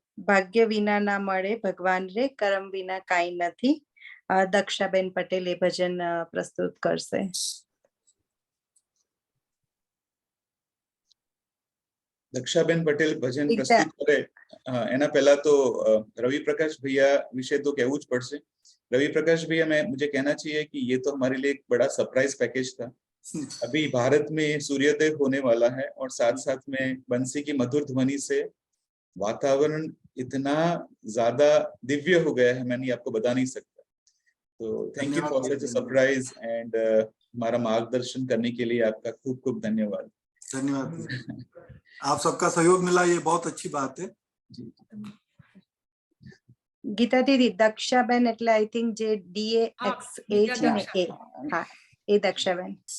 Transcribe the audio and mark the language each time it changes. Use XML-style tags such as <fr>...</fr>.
<gu>ભાગ્ય વિના ના મળે ભગવાન રે, કરમ વિના કાંઈ નથી। દક્ષાબેન પટેલ એ ભજન પ્રસ્તુત કરશે। દક્ષાબેન પટેલ ભજન પ્રસ્તુત કરે એના પહેલા તો રવિ प्रकाश भैया વિશે तो कहવું જ પડશે।</gu> <hi>रवि प्रकाश भैया, मुझे कहना चाहिए कि ये तो हमारे लिए एक बड़ा सरप्राइज पैकेज था। अभी भारत में सूर्योदय होने वाला है और साथ साथ में बंसी की मधुर ध्वनि से वातावरण इतना ज्यादा दिव्य हो गया है, मैं नहीं आपको बता नहीं सकता। तो</hi> <en>thank you for such a surprise and</en> <hi>हमारा मार्गदर्शन करने के लिए आपका खूब खूब धन्यवाद। धन्यवाद। आप सबका सहयोग मिला, ये बहुत अच्छी बात है।</hi> <gu>ગીતા દીદી, દક્ષાબેન એટલે</gu> <en>I think</en> <gu>જે DAXA છે ને એ, હા એ દક્ષાબેન।</gu>